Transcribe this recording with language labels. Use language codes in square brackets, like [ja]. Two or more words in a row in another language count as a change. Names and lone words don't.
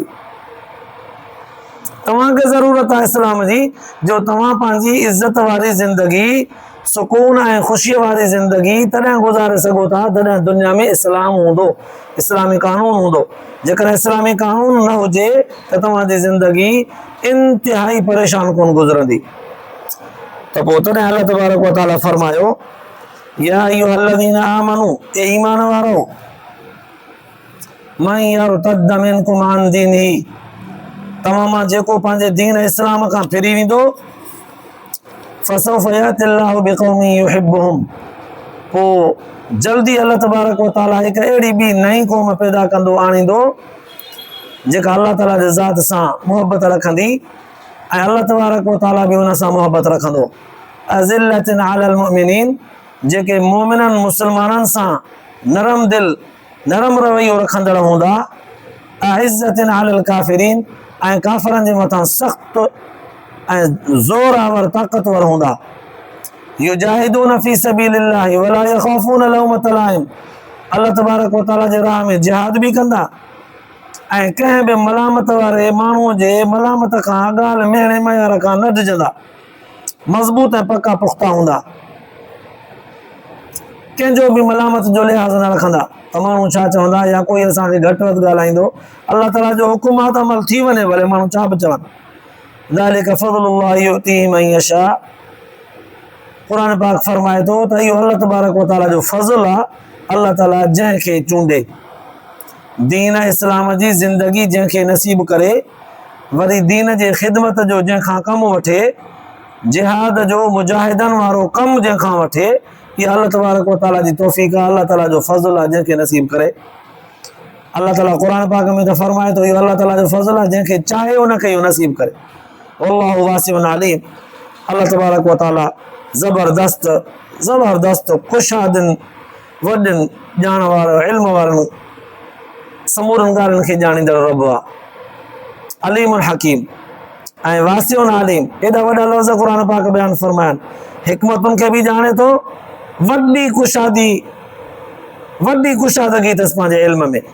[sd] तव्हांखे ज़रूरत आहे इस्लाम जी जो तव्हां पंहिंजी इज़त वारी ज़िंदगी, सुकून ऐं ख़ुशीअ वारी ज़िंदगी तॾहिं गुज़ारे सघो था जॾहिं दुनिया में इस्लाम हूंदो, इस्लामी कानून हूंदो। जेकॾहिं इस्लामी कानून न हुजे त तव्हांजी ज़िंदगी इंतिहाई परेशान कोन गुज़रंदी। त पोइ तॾहिं अल्लाह तबारक व ताला फरमायो [ar] يا أيها الذين آمنوا, [sd] ए ईमान वारो, [ar] من يرتد منكم عن دينه, [sd] तव्हां मां जेको पंहिंजे दीन इस्लाम खां फिरी वेंदो [ar] فسوف يأتي الله بقوم يحبهم, [sd] पोइ जल्दी अल्लाह तबारक व तआला हिकु अहिड़ी ॿी नई क़ौम पैदा कंदो आणींदो जेका अल्लाह ताला जे ज़ात सां मुहबत रखंदी ऐं अल्लाह तबारक व तआला बि उन सां मुहबत रखंदो। [ar] أذلة على المؤمنين, [sd] जेके मोमिननि मुस्लमाननि सां नरम दिल नरम रवैयो रखंदड़ हूंदा। [ar] أعزة على الكافرين, [sd] ऐं काफ़रनि जे मथां सख़्तु ऐं ज़ोरावर ताक़तवर हूंदा। [ar] يجاهدون في سبيل الله ولا يخافون لومة لائم, [sd] अल्लाह तबारक व तआला जे राह में जिहाद बि कंदा ऐं कंहिं बि मलामत वारे माण्हूअ जे मलामत खां ॻाल्हि मेणे मयार खां न डिॼंदा, मज़बूत ऐं पका पुख़्ता हूंदा, कंहिंजो बि मलामत जो लिहाज़ न रखंदा त माण्हू छा चवंदा या कोई असांखे घटि वधि ॻाल्हाईंदो। अल्लाह ताला जो हुकुम आहे त अमल थी वञे, भले माण्हू छा बि चवनि। [ar] ذلك فضل الله يؤتيه من يشاء, [sd] क़ुरान पाक फरमाए थो त इहो अल्लाह तबारक व तआला जो फज़ल आहे। अल्लाह ताला जंहिंखे चूंडे, दीन इस्लाम जी ज़िंदगी जंहिंखे नसीब करे, वरी दीन जे ख़िदमत जो जंहिंखां कमु वठे, जिहाद जो मुजाहिदनि वारो कमु जंहिंखां वठे, इहा अल्लाह तबारक व तआला जी तौफ़ीक़ आहे, अल्लाह ताला जो फज़ल आहे जंहिंखे नसीब करे। अल्लाह ताला क़ुरान पाक में त फरमाए थो इहो अल्लाह ताला जो फज़ल आहे, जंहिंखे चाहे उनखे इहो नसीब करे। [ar] والله واسع عليم, [sd] अल्लाह तबारक व तआला ज़बरदस्त ख़ुशादिन वॾनि ॼाण वारो इल्म वारनि समूरनि ॻाल्हियुनि खे ॼाणींदड़ रब आहे। [ar] العليم الحكيم [sd] ऐं [ar] واسع عليم, [sd] एॾा वॾा लफ़्ज़ क़ुरान पाक बयान फरमाइनि। हिकमतुनि खे बि ॼाणे थो, वॾी कुशादगी अथसि पंहिंजे इल्म में।